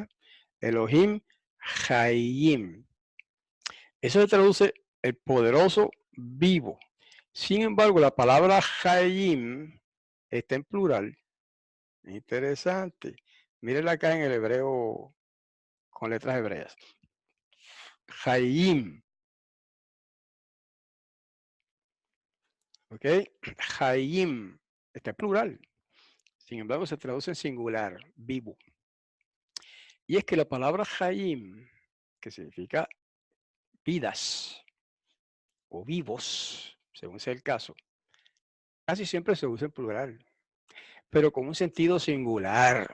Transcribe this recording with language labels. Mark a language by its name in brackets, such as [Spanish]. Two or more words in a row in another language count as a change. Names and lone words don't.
[Hebrew] אלהים חיים. [Spanish] Eso se traduce el poderoso vivo. Sin embargo, la palabra Hayim está en plural. Interesante. Mírenla acá en el hebreo con letras hebreas. Hayim. ¿Ok? Hayim. Está en plural. Sin embargo, se traduce en singular, vivo. Y es que la palabra Hayim, que significa vidas o vivos, según sea el caso, casi siempre se usa en plural, pero con un sentido singular.